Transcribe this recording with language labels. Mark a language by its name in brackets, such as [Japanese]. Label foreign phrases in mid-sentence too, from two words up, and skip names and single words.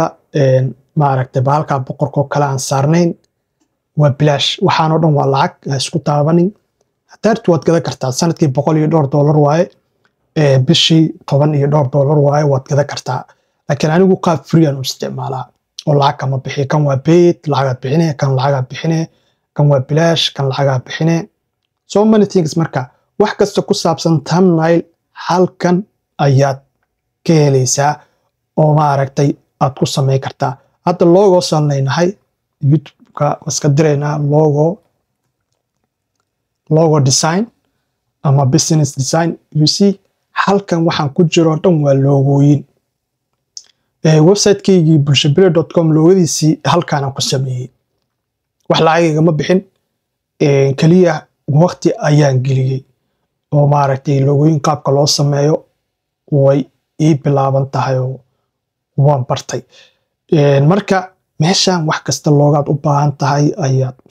[Somali] maaragtay baalka boqorka kale aan saarnayn waa bilaash waxaan oo dhan waa lacag isku taabanin hadaad waad gadan kartaa sanadkii $100 waaye bishii $10 waaye waad gadan kartaa laakiin anigu qaab free aan u isticmaalaa oo lacag kama bixi kan waa paid lacag bixinay kan lacag bixinay kan waa bilaash kan lacag bixinay [English] so many things [Somali] marka wax kasta ku saabsan thumbnail halkan ayaad ka helaysaa oo maaragtay aad ku samay kartaa hadda logo sanaynahay YouTube-ka iska direynaa [English] logo design [Somali] ama [English] business design you see [Somali] halkan waxaan ku jiro dhan waa logooyin website-keygii bulshabile.com logadiisii halkaan aan ku sameeyey wax lacag ma bixin kaliya waqti ayaan geliyey oo maaragtay logooyin qaabka loo sameeyo way ii bilaaban tahay oo waan bartay marka meeshan wax kasta loogaad u baahan tahay ayaad u